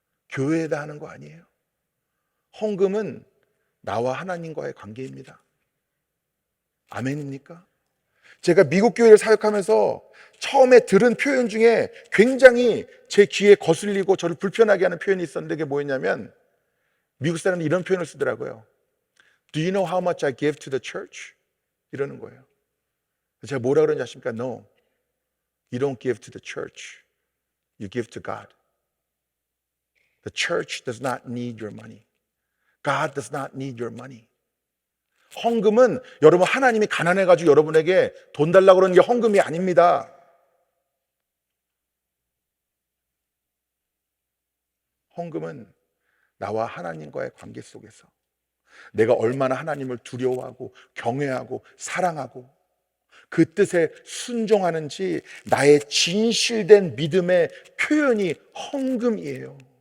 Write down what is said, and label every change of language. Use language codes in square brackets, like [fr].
[ko] 교회에다 하는 거 아니에요. 헌금은 나와 하나님과의 관계입니다. 아멘입니까? 제가 미국 교회를 사역하면서 처음에 들은 표현 중에 굉장히 제 귀에 거슬리고 저를 불편하게 하는 표현이 있었는데 그게 뭐였냐면 미국 사람들이 이런 표현을 쓰더라고요. [en] Do you know how much I give to the church? [ko] 이러는 거예요. 제가 뭐라 그러는지 아십니까? [en] No, you don't give to the church. You give to God. The church does not need your money. God does not need your money. [ko] 헌금은 여러분 하나님이 가난해가지고 여러분에게 돈 달라고 그러는 게 헌금이 아닙니다. 헌금은 나와 하나님과의 관계 속에서 내가 얼마나 하나님을 두려워하고 경외하고 사랑하고 그 뜻에 순종하는지 나의 진실된 믿음의 표현이 헌금이에요.